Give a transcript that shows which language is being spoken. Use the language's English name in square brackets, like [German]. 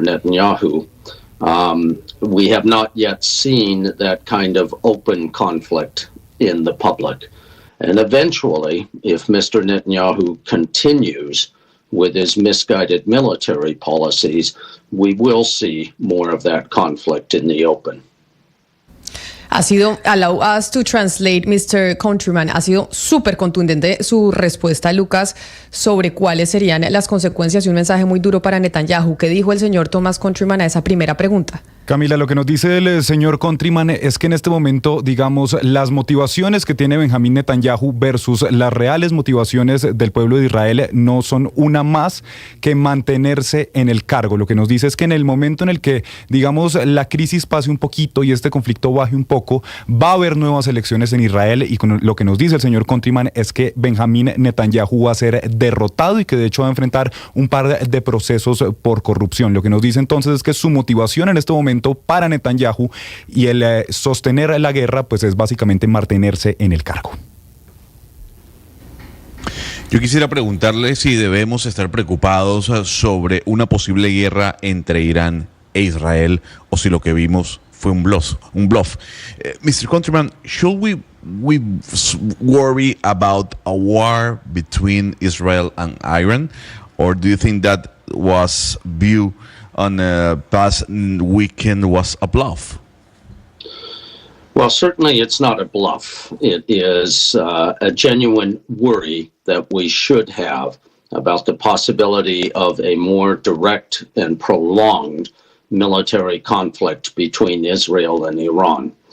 [English] Netanyahu, we have not yet seen that kind of open conflict in the public. And eventually, if Mr. Netanyahu continues with his misguided military policies, we will see more of that conflict in the open. Allow us to translate, Mr. Countryman. [Spanish] Ha sido súper contundente su respuesta, Lucas, sobre cuáles serían las consecuencias y un mensaje muy duro para Netanyahu. ¿Qué dijo el señor Thomas Countryman a esa primera pregunta? Camila, lo que nos dice el señor Countryman es que en este momento, digamos, las motivaciones que tiene Benjamín Netanyahu versus las reales motivaciones del pueblo de Israel no son una más que mantenerse en el cargo. Lo que nos dice es que en el momento en el que, digamos, la crisis pase un poquito y este conflicto baje un poco, va a haber nuevas elecciones en Israel, y con lo que nos dice el señor Countryman es que Benjamín Netanyahu va a ser derrotado y que de hecho va a enfrentar un par de procesos por corrupción. Lo que nos dice entonces es que su motivación en este momento para Netanyahu y el sostener la guerra pues es básicamente mantenerse en el cargo. Yo quisiera preguntarle si debemos estar preocupados sobre una posible guerra entre Irán e Israel o si lo que vimos fue un bluff. [English] Mr. Countryman, should we worry about a war between Israel and Iran, or do you think that was view on the past weekend was a bluff? Well, certainly it's not a bluff. It is a genuine worry that we should have about the possibility of a more direct and prolonged military conflict between Israel and Iran.